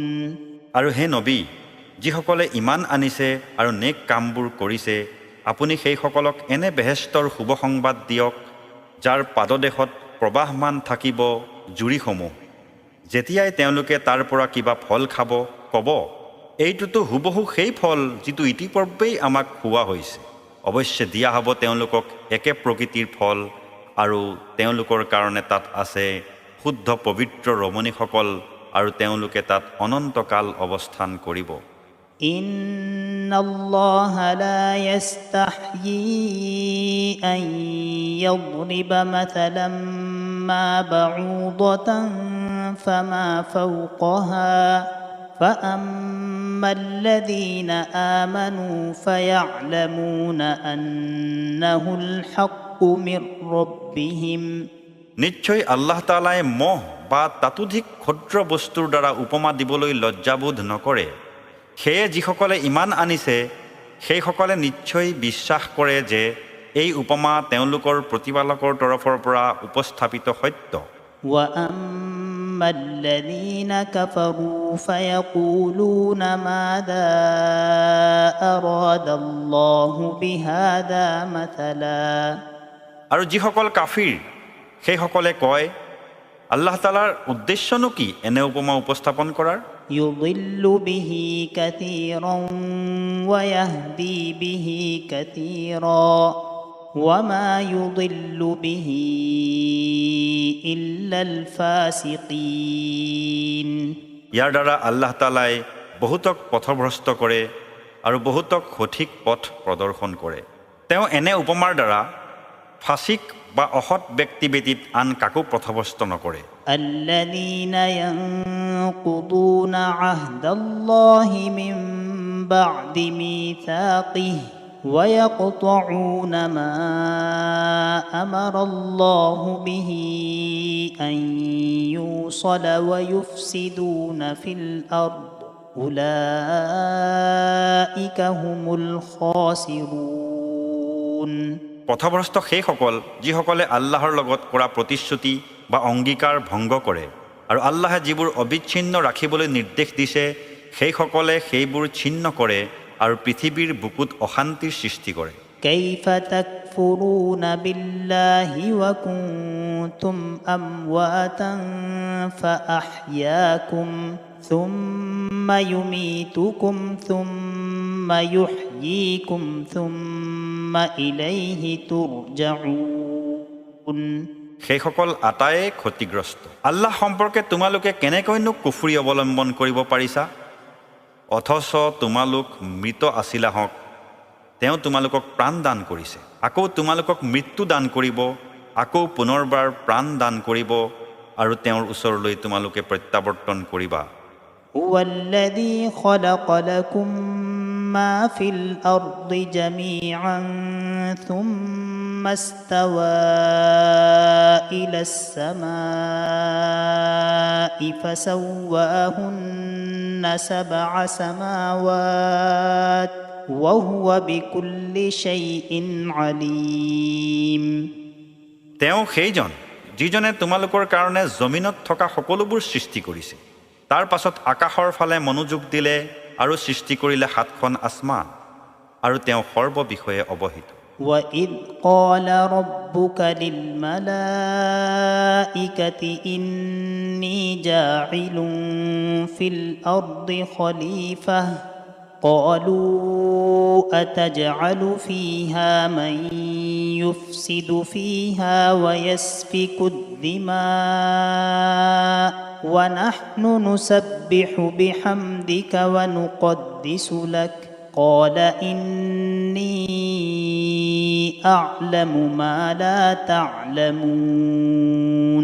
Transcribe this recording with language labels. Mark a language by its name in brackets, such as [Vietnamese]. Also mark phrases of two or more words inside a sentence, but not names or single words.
[Assamese] আৰু হে নবী, যিসকলে ইমান আনিছে আৰু নেক কামবোৰ কৰিছে, আপুনি সেইসকলক এনে বেহেস্তৰ শুভ সংবাদ দিয়ক, যাৰ পাদদেশত প্ৰবাহমান থাকিব জুৰিসমূহ। যেতিয়াই তেওঁলোকে তাৰ পৰা কিবা ফল খাব, ক'ব, এইটোতো হুবহু সেই ফল যিটো ইতিপূৰ্বেই আমাক খোৱা হৈছে। অৱশ্যে দিয়া হ'ব তেওঁলোকক একে প্ৰকৃতিৰ ফল, আৰু তেওঁলোকৰ কাৰণে তাত আছে শুদ্ধ পবিত্ৰ ৰমণীসকল, আৰু তেওঁলোকে তাত অনন্তকাল অৱস্থান কৰিব। [Arabic] إن الله لا يستحيي أن يضرب مثلا ما بعوضة فما فوقها فأما الذين آمنوا فيعلمون أنه الحق من ربهم। [Assamese] নিশ্চয় আল্লাহ তাআলাই মহ বা তাতোধিক ক্ষুদ্ৰ বস্তুৰ দ্বাৰা উপমা দিবলৈ লজ্জাবোধ নকৰে। সেয়ে যিসকলে ইমান আনিছে সেইসকলে নিশ্চয় বিশ্বাস কৰে যে এই উপমা তেওঁলোকৰ প্ৰতিপালকৰ তৰফৰ পৰা উপস্থাপিত সত্য। [Arabic] وأما الذين كفروا فيقولون ماذا أراد الله بهذا مثلا। [Assamese] আৰু যিসকল কাফিৰ সেইসকলে কয়, আল্লাহ তাআলাৰ উদ্দেশ্যনো কি এনে উপমা উপস্থাপন কৰাৰ? [Arabic] يضل به كثيرا ويهدي به كثيرا وما يضل به إلا الفاسقين। [Assamese] ইয়াৰ দ্বাৰা আল্লাহ তাআলাই বহুতক পথভ্ৰষ্ট কৰে আৰু বহুতক সঠিক পথ প্ৰদৰ্শন কৰে। তেওঁ এনে উপমাৰ দ্বাৰা ফাছিক বা অসৎ ব্যক্তি ব্যতীত আন কাকো পথভ্ৰষ্ট নকৰে। [Arabic] الذين ينقضون عهد الله من بعد ميثاقه ويقطعون ما أمر الله به أن يوصل ويفسدون في الأرض أولئك هم الخاسرون [Assamese] পথভ্ৰষ্ট সেইসকল যিসকলে আল্লাহৰ লগত কৰা প্ৰতিশ্ৰুতি বা অংগীকাৰ ভংগ কৰে আৰু আল্লাহে যিবোৰ অবিচ্ছিন্ন ৰাখিবলৈ নিৰ্দেশ দিছে সেইসকলে সেইবোৰ ছিন্ন কৰে আৰু পৃথিৱীৰ বুকুত অশান্তিৰ সৃষ্টি কৰে [Arabic] كيف تكفرون بالله وكنتم أمواتا فأحياكم ثم يميتكم ثم يحييكم ثم إليه ترجعون [Assamese] সেইসকল আটায়ে ক্ষতিগ্ৰস্ত আল্লাহ সম্পৰ্কে তোমালোকে কেনেকৈনো কুফৰি অৱলম্বন কৰিব পাৰিছা অথচ তোমালোক মৃত আছিলা হওক তেওঁ তোমালোকক প্ৰাণ দান কৰিছে আকৌ তোমালোকক মৃত্যু দান কৰিব আকৌ পুনৰবাৰ প্ৰাণ দান কৰিব আৰু তেওঁৰ ওচৰলৈ তোমালোকে প্ৰত্যাৱৰ্তন কৰিবা [Arabic] هو الذي خلق لكم ما في الأرض جميعا ثم استوى إلى السماء فسواهن 7 سماوات وهو بكل شيء عليم [Assamese] তেওঁ সেইজন যিজনে তোমালোকৰ কাৰণে জমিনত থকা সকলোবোৰ সৃষ্টি কৰিছে তাৰ পাছত আকাশৰ ফালে মনোযোগ দিলে আৰু সৃষ্টি কৰিলে 7খন আসমান আৰু তেওঁ সৰ্ব বিষয়ে অৱহিত [Arabic] وَإِذْ قَالَ رَبُّكَ لِلْمَلَائِكَةِ إِنِّي جَاعِلٌ فِي الْأَرْضِ خَلِيفَةً قَالُوا أَتَجْعَلُ فِيهَا مَن يُفْسِدُ فِيهَا وَيَسْفِكُ الدِّمَاءَ ونحن نسبح بحمدك ونقدس لك قال إني أعلم ما لا تعلمون